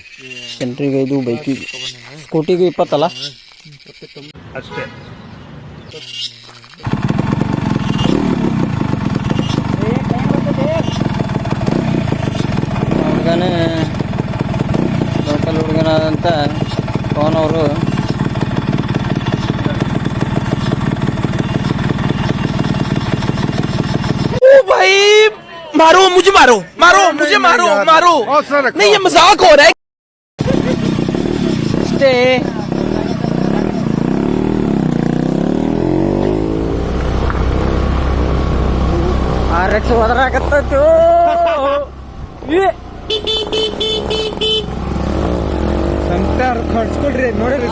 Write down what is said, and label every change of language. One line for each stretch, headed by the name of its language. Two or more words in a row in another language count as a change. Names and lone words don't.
Kannada: ಜನರಿಗೆ 5, ಬೈಕಿಗೆ ಸ್ಕೂಟಿಗೆ 20 ಅಲ್ಲ. ಅಷ್ಟೇ. ಹುಡುಗನೇ ಲೋಕಲ್ ಹುಡುಗನಾದಂಥ ಪವನ್ ಅವರು
Hindi: मारो मुझे मारो मुझे मारो नहीं ये मजाक हो रहा है.
Kannada: ಅಷ್ಟೇ. RX ಹೋದ್ರಾಗತ್ತೋ ಖರ್ಚ್ಕೊಡ್ರಿ ನೋಡ್ರಿ.